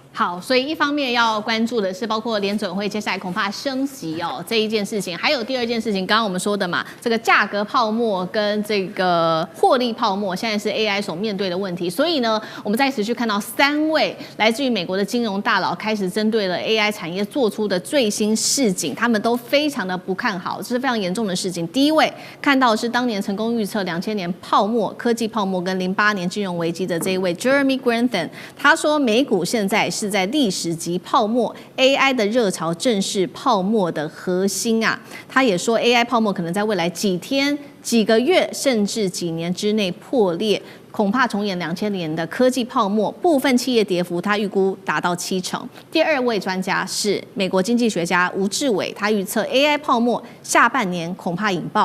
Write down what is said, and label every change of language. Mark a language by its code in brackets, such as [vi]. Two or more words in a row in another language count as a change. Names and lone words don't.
[zh] 好，所以一方面要關注的是，包括聯準會接下來恐怕升息哦這一件事情，還有第二件事情，剛剛我們說的嘛，這個價格泡沫跟這個獲利泡沫，現在是 AI 所面對的問題。所以呢，我們在持續看到3位来自於美國的金融大佬開始針對了 AI 產業做出的最新示警，他們都非常的不看好，這是非常嚴重的事情。第一位看到的是當年成功預測2000年泡沫、科技泡沫跟08年金融危機的這一位 Jeremy Grantham， 他說美股現在是在歷史級泡沫 ，AI 的熱潮正是泡沫的核心啊。他也說 AI 泡沫可能在未來幾天、幾個月甚至幾年之內破裂。恐怕重演2000年的科技泡沫，部分企業跌幅，他預估達到70%。第二位專家是美國經濟學家吳志偉，他預測 AI 泡沫下半年恐怕引爆。